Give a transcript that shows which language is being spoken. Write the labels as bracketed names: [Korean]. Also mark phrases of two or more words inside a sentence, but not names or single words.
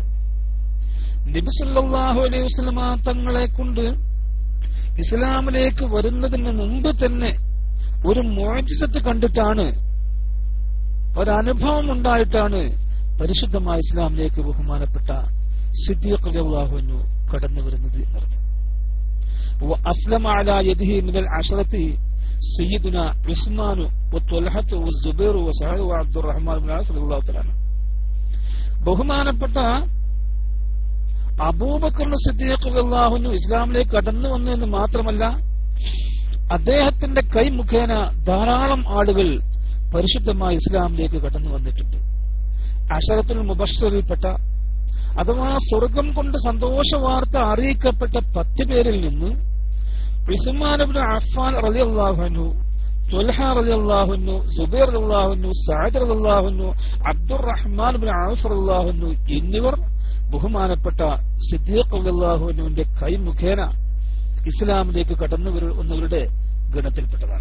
[Malayalam] നബി [Arabic] صلى الله عليه وسلم [Malayalam] തങ്ങളെ കൊണ്ട് ഇസ്ലാമിലേക്ക് വരുന്നതിന് മുമ്പ് തന്നെ ഒരു മുഅ്ജിസത്ത് കണ്ടിട്ടാണ്, ഒരനുഭവം ഉണ്ടായിട്ടാണ് പരിശുദ്ധമായ ഇസ്ലാമിലേക്ക് ബഹുമാനപ്പെട്ട സിദ്ദീഖ് [Arabic] رضي الله عنه [Malayalam] കടന്നു വരുന്നത് എന്നർത്ഥം. [Arabic] وأسلم على يده من العشرة سيدنا عثمان وطلحة والزبير وسعيد وعبد الرحمن بن عوف رضي الله تعالى عنه. [Malayalam] ബഹുമാനപ്പെട്ട അബൂബക്കർ സിദ്ദീഖ് [Arabic] رضي الله عنه [Malayalam] ഇസ്ലാമിലേക്ക് കടന്നു വന്നു എന്ന് മാത്രമല്ല, അദ്ദേഹത്തിന്റെ കൈ മുഖേന ധാരാളം ആളുകൾ പരിശുദ്ധമായ ഇസ്ലാമിലേക്ക് കടന്നു വന്നിട്ടുണ്ട്. അശറത്തുൽ മുബശ്ശറിൽപ്പെട്ട, അഥവാ സ്വർഗം കൊണ്ട് സന്തോഷ വാർത്ത അറിയിക്കപ്പെട്ട 10 പേരിൽ നിന്ന് ഉസ്മാൻ ഇബ്നു അഫ്ഫാൻ [Arabic] رضي الله عنه, [Malayalam] ത്വൽഹ [Arabic] رضي الله عنه, [Malayalam] സുബൈർ [Arabic] رضي الله عنه, [Malayalam] സഅദ് [Arabic] رضي الله عنه, [Malayalam] അബ്ദുറഹ്മാൻ ഇബ്നു ഔഫ് [Arabic] رضي الله عنه [Malayalam] എന്നിവർ ബഹുമാനപ്പെട്ട സിദ്ദീഖ് റളിയല്ലാഹു അൻഹുവിന്റെ കൈ മുഖേന ഇസ്ലാമിലേക്ക് കടന്നു വന്നവരുടെ ഗണത്തിൽപ്പെട്ടതാണ്.